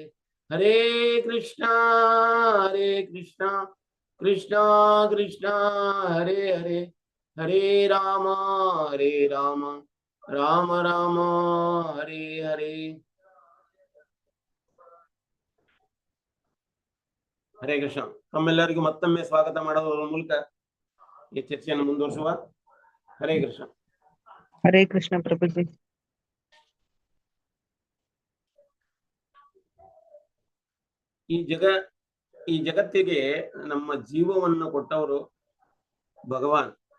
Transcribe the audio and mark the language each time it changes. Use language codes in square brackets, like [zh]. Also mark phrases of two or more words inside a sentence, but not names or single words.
[sa] ಹರೇ ಕೃಷ್ಣ ಕೃಷ್ಣ ಕೃಷ್ಣ ಹರೇ ಹರೇ, ಹರೇ ರಾಮ ರಾಮ ರಾಮ ಹರೇ ಹರೇ. ಹರೇ ಕೃಷ್ಣ. [kn] ತಮ್ಮೆಲ್ಲರಿಗೂ ಮತ್ತೊಮ್ಮೆ ಸ್ವಾಗತ ಮಾಡೋದ್ರ ಮೂಲಕ ಈ ಚರ್ಚೆಯನ್ನು ಮುಂದುವರಿಸುವ. [sa] ಹರೇ ಕೃಷ್ಣ. ಹರೇ ಕೃಷ್ಣ ಪ್ರಭುಜಿ. [kn] ಈ ಜಗತ್ತಿಗೆ ನಮ್ಮ ಜೀವವನ್ನು ಕೊಟ್ಟವರು ಭಗವಾನ್.